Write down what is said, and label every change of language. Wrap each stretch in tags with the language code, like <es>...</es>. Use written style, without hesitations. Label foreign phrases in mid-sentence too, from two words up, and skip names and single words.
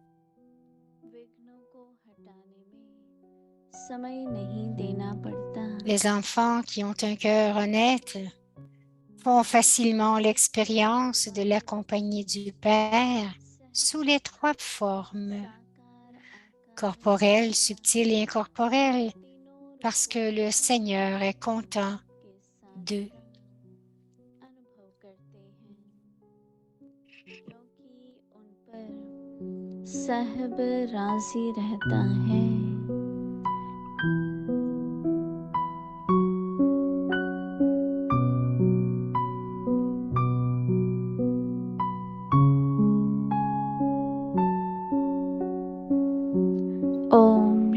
<fr>Les enfants qui ont un cœur honnête font facilement l'expérience de la compagnie du Père sous les trois formes, corporelles, subtiles et incorporelles, parce que le Seigneur est content d'eux.</fr> <hi>अनुभव करते हैं क्योंकि उन पर साहिब राजी रहता है ओम</hi>